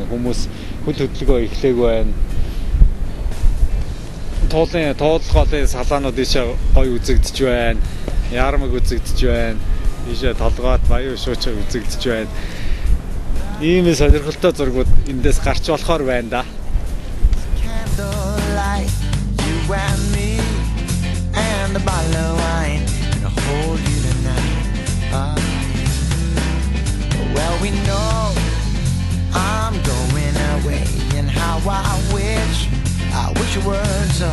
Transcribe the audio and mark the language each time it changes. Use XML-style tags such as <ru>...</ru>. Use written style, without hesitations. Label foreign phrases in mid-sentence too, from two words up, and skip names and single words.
<mn>Хүмүүс хөл хөдөлгөөн эхлэегүй байна. Туулгын салаанууд ийшээ гоё үзэгдэж байна. Яармаг үзэгдэж байна. Ийшээ толгойд баян шуучаа үзэгдэж байна. Ийм сонирхолтой зургууд эндээс гарч болохоор байна да.</mn> <en>Candlelight, you and me, and a bottle of wine, and I'll hold you tonight. Well, we know I'm going away, and how I wish it were so.</en>